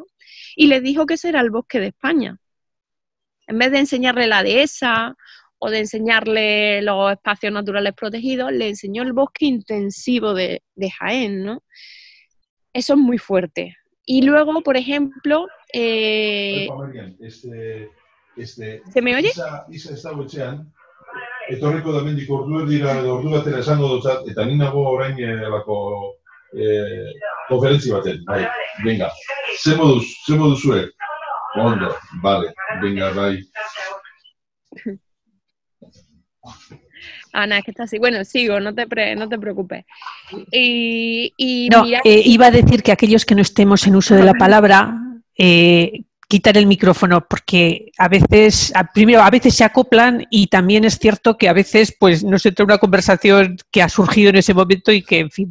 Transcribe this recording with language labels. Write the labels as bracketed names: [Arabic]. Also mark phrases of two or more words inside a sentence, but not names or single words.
[Spanish] Y les dijo que ese era el bosque de España. En vez de enseñarle la dehesa o de enseñarle los espacios naturales protegidos, le enseñó el bosque intensivo de Jaén, ¿no? Eso es muy fuerte. Y luego, por ejemplo... ¿Se me oye? [Basque] Isa ez dago etxean, etorriko da mendik ordu erdira edo ordu batera esango dutzat, eta ni nago orain konferentzi baten. Bai, venga. Ze moduzue? Ondo, vale, venga, bai. [Spanish] Ana, es que está así. Bueno, sigo, no te preocupes. Y No, mira, iba a decir que aquellos que no estemos en uso de la palabra, quitar el micrófono, porque primero, a veces se acoplan y también es cierto que a veces pues no se trae una conversación que ha surgido en ese momento y que, en fin.